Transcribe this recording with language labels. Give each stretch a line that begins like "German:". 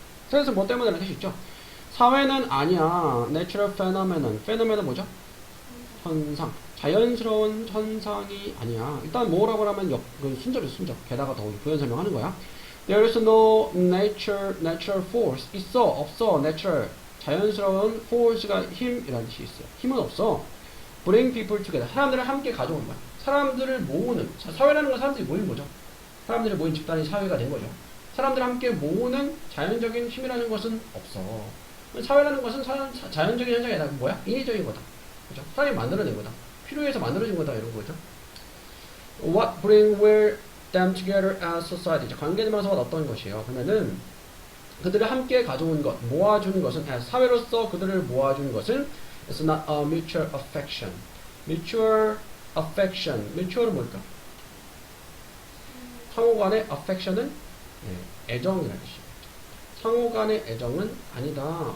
Korean: 그래서 뭐 때문에 할 수 있죠. 사회는 아니야.
English: Natural phenomenon.
Korean: phenomenon 뭐죠? 현상. 자연스러운 현상이 아니야. 일단 뭐라고 하면 순접이죠, 순접. 게다가 더 부연 설명하는 거야.
English: There is no natural force.
Korean: 있어, 없어. natural. 자연스러운 force가 힘이라는 뜻이 있어요. 힘은 없어.
English: Bring people together.
Korean: 사람들을 함께 가져오는 거야. 사람들을 모으는. 사회라는 건 사람들이 모인 거죠. 사람들이 모인 집단이 사회가 된 거죠. 사람들을 함께 모으는 자연적인 힘이라는 것은 없어. 사회라는 것은 자연적인 현상이 아니라 뭐야? 인위적인 거다. 그죠? 사람이 만들어낸 거다. 필요해서 만들어진 거다. 이런 거죠.
English: What bring them together as society.
Korean: 관계대명사가 어떤 것이에요? 그러면은 그들을 함께 가져온 것, 모아준 것은 사회로서 그들을 모아준 것은
English: it's not a mutual affection.
Korean: mutual affection. mutual은 뭘까? 상호 간의 affection은 애정이라는 뜻이에요. 상호 간의 애정은 아니다.